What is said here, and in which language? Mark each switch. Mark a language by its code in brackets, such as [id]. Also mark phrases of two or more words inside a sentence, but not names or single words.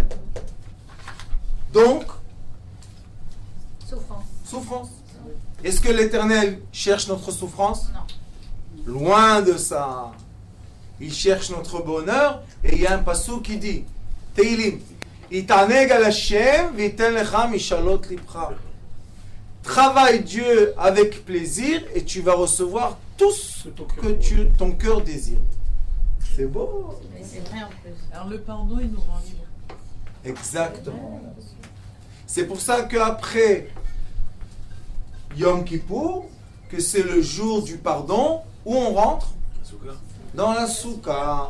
[fr] Donc, Souffrance. souffrance. Est-ce que l'éternel cherche notre souffrance? Non. Loin de ça. Il cherche notre bonheur et il y a un passage qui dit Teilim, [he] התענג על השם ויתן לך משאלות לבך. [fr] Travaille Dieu avec plaisir et tu vas recevoir tout ce que ton cœur désire. C'est beau. Mais c'est vrai en plus. Alors le pardon, il nous rend libre. Exactement. C'est pour ça qu'après Yom Kippour, que c'est le jour du pardon, où on rentre dans la soukha.